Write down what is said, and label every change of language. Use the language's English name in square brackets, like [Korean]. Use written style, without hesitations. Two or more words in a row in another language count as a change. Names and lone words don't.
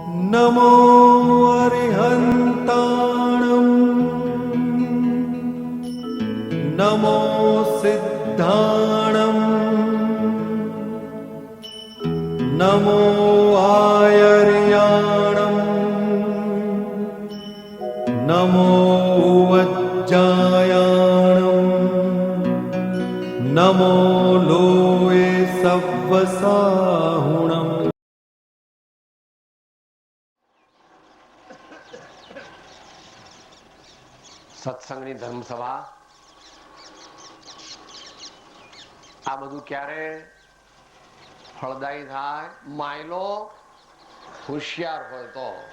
[Prakrit languages] नमो अरिहन्ताणम् नमो सिद्धाणम् नमो आयर्याणम् नमो वज्जायाणम् नमो लोये सव्वसाहुणम्। [Gujarati] સત્સંગની ધર્મસભા આ બધું ક્યારે ફળદાયી થાય? માયલો હોશિયાર હોય તો.